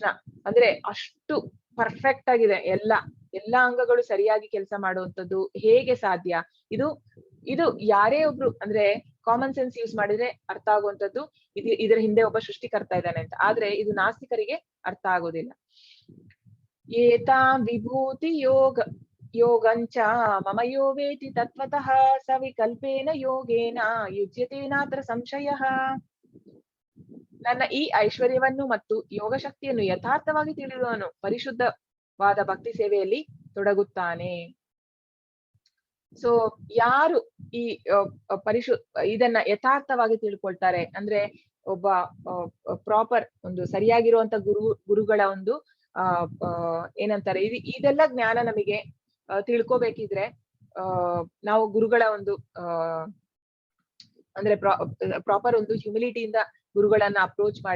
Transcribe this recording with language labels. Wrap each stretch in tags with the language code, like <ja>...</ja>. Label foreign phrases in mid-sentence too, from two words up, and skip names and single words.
<kn>ಅಂದ್ರೆ ಅಷ್ಟು ಪರ್ಫೆಕ್ಟ್ ಆಗಿದೆ ಎಲ್ಲಾ ಅಂಗಗಳು ಸರಿಯಾಗಿ ಕೆಲಸ ಮಾಡುವಂತದ್ದು ಹೇಗೆ ಸಾಧ್ಯ? ಇದು ಯಾರೇ ಒಬ್ರು ಅಂದ್ರೆ</kn> <en>common sense use</en> <kn>ಮಾಡಿದ್ರೆ ಅರ್ಥ ಆಗುವಂತದ್ದು, ಇದರ ಹಿಂದೆ ಒಬ್ಬ ಸೃಷ್ಟಿಕರ್ತ ಇದ್ದಾನೆ ಅಂತ. ಆದ್ರೆ ಇದು ನಾಸ್ತಿಕರಿಗೆ ಅರ್ಥ ಆಗೋದಿಲ್ಲ.</kn> <sa>ಏತಾಂ ವಿಭೂತಿ ಯೋಗಂಚ ಮಮ ಯೋ ವೇತಿ ತತ್ವತಃ ಸವಿಕಲ್ಪೇನ ಯೋಗೇನ ಯುಜ್ಯತೇನಾತ್ರ ಸಂಶಯಃ.</sa> <kn>ನನ್ನ ಈ ಐಶ್ವರ್ಯವನ್ನು ಮತ್ತು ಯೋಗ ಶಕ್ತಿಯನ್ನು ಯಥಾರ್ಥವಾಗಿ ತಿಳಿಯುವವನು ಪರಿಶುದ್ಧವಾದ ಭಕ್ತಿ ಸೇವೆಯಲ್ಲಿ ತೊಡಗುತ್ತಾನೆ. ಸೊ ಯಾರು ಈ ಇದನ್ನ ಯಥಾರ್ಥವಾಗಿ ತಿಳ್ಕೊಳ್ತಾರೆ ಅಂದ್ರೆ ಒಬ್ಬ ಪ್ರಾಪರ್ ಒಂದು ಸರಿಯಾಗಿರುವಂತ ಗುರುಗಳ ಒಂದು ಏನಂತಾರೆ, ಇದೆಲ್ಲ ಜ್ಞಾನ ನಮಗೆ ತಿಳ್ಕೊಬೇಕಿದ್ರೆ ನಾವು ಗುರುಗಳ ಒಂದು ಅಂದ್ರೆ ಪ್ರಾಪರ್ ಒಂದು ಹ್ಯುಮಿಲಿಟಿಯಿಂದ ಗುರುಗಳನ್ನ ಅಪ್ರೋಚ್ ಮಾಡಿ.</kn>